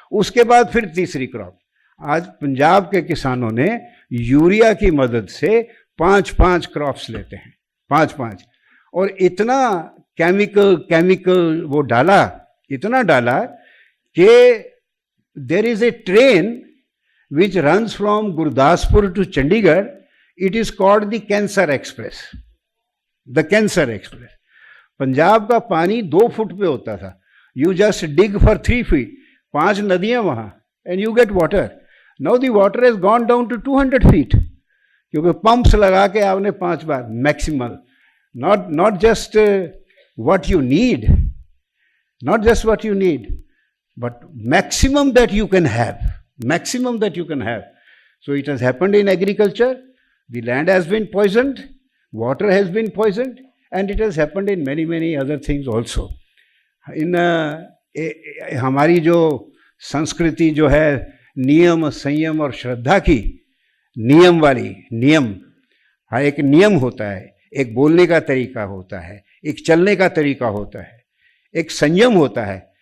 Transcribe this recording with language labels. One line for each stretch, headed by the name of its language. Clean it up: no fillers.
Hindi: उसके बाद फिर तीसरी क्रॉप। आज पंजाब के किसानों ने यूरिया की मदद से 5-5 क्रॉप्स लेते हैं, 5-5, और इतना केमिकल वो डाला, इतना डाला कि
English: There is a train which runs from Gurdaspur to Chandigarh. It is called the Cancer Express. The Cancer Express.
Hindi: Punjab का पानी 2 फुट पे होता था.
English: You just dig for 3 feet.
Hindi: 5 नदियां वहां,
English: and you get water. Now the water has gone down to 200 feet.
Hindi: क्योंकि pumps लगा के आपने 5 बार maximal.
English: Not just what you need, not just what you need, but maximum that you can have. Maximum that you can have. So it has happened in agriculture. The land has been poisoned, water has been poisoned, and it has happened in many other things also.
Hindi: In हमारी जो संस्कृति जो है नियम, संयम और श्रद्धा की, नियम वाली, हाँ, एक नियम होता है, एक बोलने का तरीका होता है, एक चलने का तरीका होता है, एक संयम होता है।